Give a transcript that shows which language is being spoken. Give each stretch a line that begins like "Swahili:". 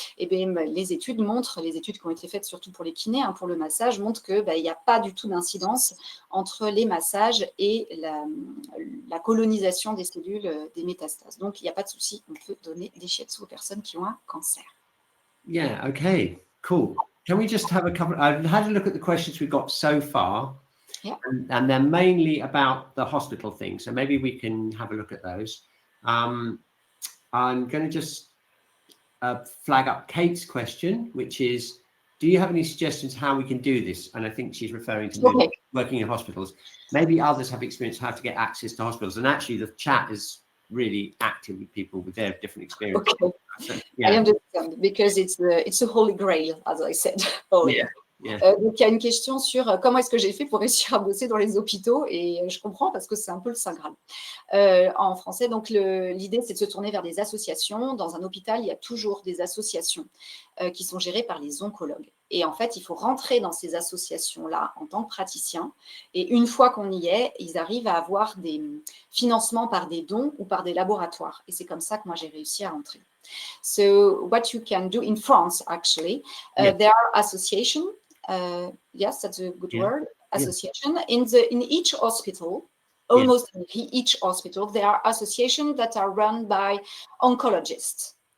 French: Et bien, les études qui ont été faites surtout pour les kinés, pour le massage, montrent qu'il n'y a pas du tout d'incidence entre les massages et la colonisation des cellules des métastases. Donc, il n'y a pas de souci, on peut donner des shiatsu aux personnes qui ont un cancer.
English: Yeah, okay, cool. Can we just have a couple? I've had a look at the questions we've got so far, yeah. and they're mainly about the hospital thing. So maybe we can have a look at those. I'm going to just flag up Kate's question, which is, do you have any suggestions how we can do this? And I think she's referring to working in hospitals. Maybe others have experience how to get access to hospitals. And actually, the chat is really active with people with their different experiences. Okay. So, yeah. I understand, because it's a holy grail, as I said earlier. Yeah.
French: Donc, il y a une question sur comment est-ce que j'ai fait pour réussir à bosser dans les hôpitaux, et je comprends parce que c'est un peu le Saint Graal en français. Donc, l'idée, c'est de se tourner vers des associations. Dans un hôpital, il y a toujours des associations qui sont gérées par les oncologues. Et en fait, il faut rentrer dans ces associations-là en tant que praticien. Et une fois qu'on y est, ils arrivent à avoir des financements par des dons ou par des laboratoires. Et c'est comme ça que moi, j'ai réussi à rentrer.
English: So, what you can do in France, actually, there are associations. Yes, that's a good word. Association. In each hospital, almost in each hospital, there are associations that are run by oncologists.